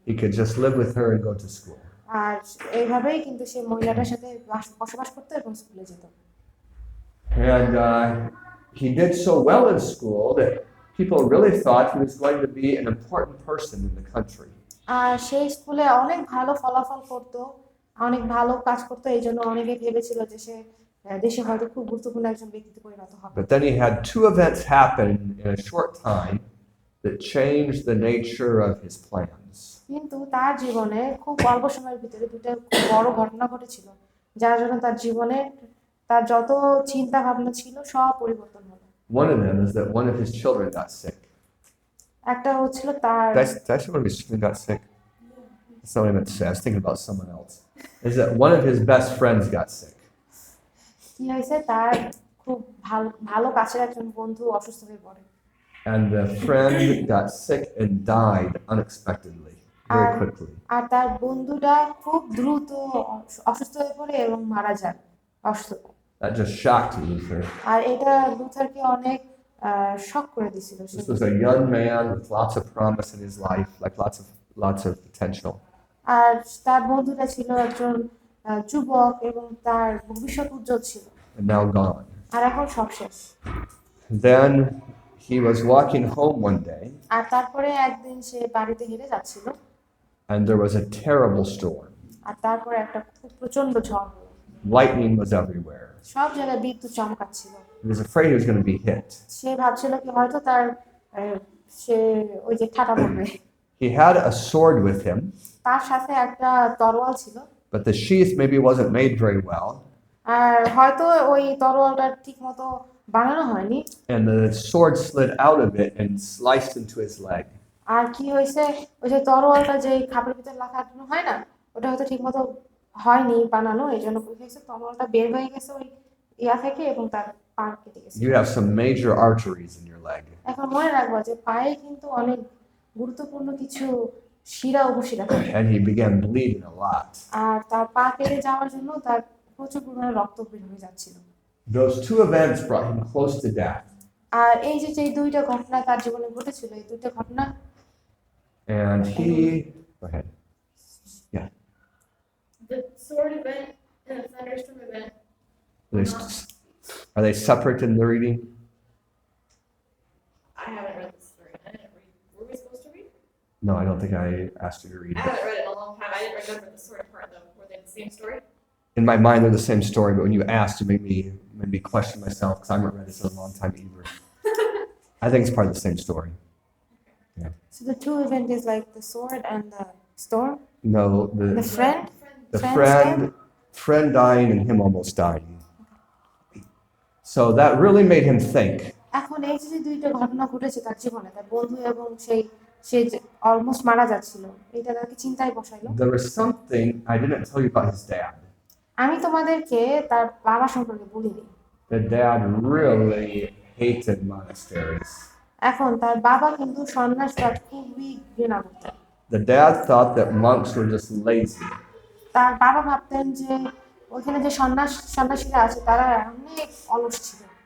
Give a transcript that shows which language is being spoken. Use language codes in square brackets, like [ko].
[en] He could just live with her and go to school. [bn] আর এইভাবেই কিন্তু সে মহিলাটার সাথে বসবাস করতো এবং স্কুলে যেত। [en] And he did so well in school that people really thought he was going to be an important person in the country. [bn] আর সেই স্কুলে অনেক ভালো ফলাফল করতো, অনেক ভালো কাজ করতো, এই জন্য অনেকে ভেবেছিল যে সে দেশে হয়তো খুব গুরুত্বপূর্ণ একজন ব্যক্তিতে পরিণত হবে। [en] But then he had two events happen in a short time that changed the nature of his plans. [bn] কিন্তু তার জীবনে খুব অল্প সময়ের ভিতরে দুটো খুব বড় ঘটনা ঘটেছিল, যার জন্য তার জীবনে তার যত চিন্তা ভাবনা ছিল সব পরিবর্তন হলো। [en] One of them is that one of his children got sick. [bn] একটা হচ্ছিল তার [en] Did I say one of his children got sick? That's not what I meant to say. I was thinking about someone else. Is that one of his best friends got sick. [bn] কি হয়েছে, তার খুব ভালো কাছের একজন বন্ধু অসুস্থ হয়ে পড়ে। [en] And the friend got sick and died unexpectedly, very quickly. [bn] আর তার বন্ধুটা খুব দ্রুত অসুস্থ হয়ে পড়ে এবং মারা যায় অসুস্থতা। [en] That just shocked Luther. [bn] আর এটা লুথারকে অনেক শক করে দিছিল সে। [en] This was a young man with lots of promise in his life, like lots of potential. [bn] আর তার বন্ধুটা ছিল একজন যুবক এবং তার ভবিষ্যৎ উজ্জ্বল ছিল, [en] And now gone. [bn] আর এখন সব শেষ। [en] Then he was walking home one day, [bn] আর তারপরে একদিন সে বাড়িতে হেঁটে যাচ্ছিল, [en] and there was a terrible storm. [bn] আর তারপরে একটা খুব প্রচন্ড ঝড় হলো, [en] Lightning was everywhere. [bn] সব জায়গায় বিদ্যুৎ চমকাচ্ছিল। [en] He was afraid he was going to be hit. [bn] সে ভাবছিল কি হয়তো তার সে ওই যে ঠাটা পড়বে। [en] He had a sword with him, [bn] তার সাথে একটা তরোয়াল ছিল, [en] but the sheath maybe wasn't made very well, [bn] আর হয়তো ওই তরোয়ালটা ঠিক মতো বানানো হয়নি। [en] and the sword slid out of it and sliced into his leg. [bn] আর কি হয়েছে, ওই যে তরোয়ালটা যে খাপের ভিতরে লাগানো হয় না, ওটা হয়তো ঠিক মতো হয়নি বানানো, এই জন্য কি হয়েছে তরোয়ালটা বের হয়ে গেছে ওই ইয়া থেকে এবং তার পা কেটে গেছে। [en] You have some major arteries in your leg. [bn] এখন মনে রাখবো যে পায়ে কিন্তু অনেক গুরুত্বপূর্ণ কিছু শিরা উপশিরা থাকে, [en] And he began bleeding a lot. [bn] আর তার পা কেটে যাওয়ার জন্য তার প্রচুর পরিমাণে রক্ত বের হয়ে যাচ্ছিল। [en] Those two events brought him close to death. [bn] আর এই যে দুইটা ঘটনা তার জীবনে ঘটেছিল, এই দুইটা ঘটনা, [en] And he, go ahead. The sword event and the thunderstorm event. Are they separate in the reading? I haven't read the story. I didn't read. Were we supposed to read? No, I don't think I asked you to read I it. haven't read it in a long time. I didn't remember the sword part though. Were they the same story? In my mind, they're the same story, but when you asked, it made me question myself because I haven't read this in a long time either. I think it's part of the same story. so the two event is like the sword and the storm, No, the friend, the friend's friend dying and him almost dying. So that really made him think. [bn] এখন এই যে দুইটা ঘটনা ঘটেছে তার জীবনে, তার বন্ধু এবং সে অলমোস্ট মারা যাচ্ছিল, এটা তাকে চিন্তায় বসাইলো। [en] There was something I didn't tell you about his dad. [bn] আমি তোমাদেরকে তার বাবা সম্পর্কে বলিনি। [en] The dad really hated monasteries. [bn] এখন তার বাবা কিন্তু সন্ন্যাসবাদ খুবই ঘৃণা করতেন। [en] The dad thought that monks were just lazy. [bn] তার বাবা ভাবতেন যে ওখানে যে সন্ন্যাসীরা আছে তারা অনেক অলস ছিল,